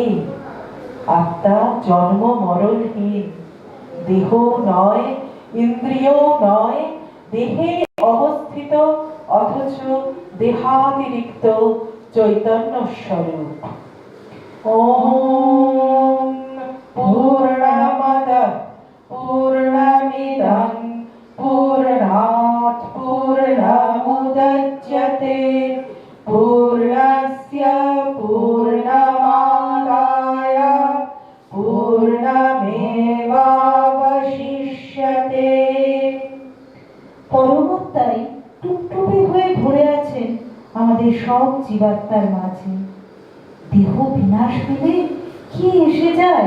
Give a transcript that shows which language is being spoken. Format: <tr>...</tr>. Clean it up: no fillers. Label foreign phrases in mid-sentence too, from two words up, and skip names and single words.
<bn>আত্মা জন্ম মরণহীন, দেহ নয়, ইন্দ্রিয় নয়, দেহে অবস্থিত অথচ দেহাতিরিক্ত চৈতন্য স্বরূপ।</bn> <sa>ওম পূর্ণমদঃ পূর্ণমিদং পূর্ণাৎ পূর্ণমুদচ্যতে পূর্ণস্য পূর্ণমাদায় পূর্ণমেবাবশিষ্যতে।</sa> <bn>পরমাত্মাই টুকটুকে হয়ে ঘুরে আছেন আমাদের সব জীবাত্মার মাঝে। দেহ বিনাশ পেলে কি এসে যায়?</bn>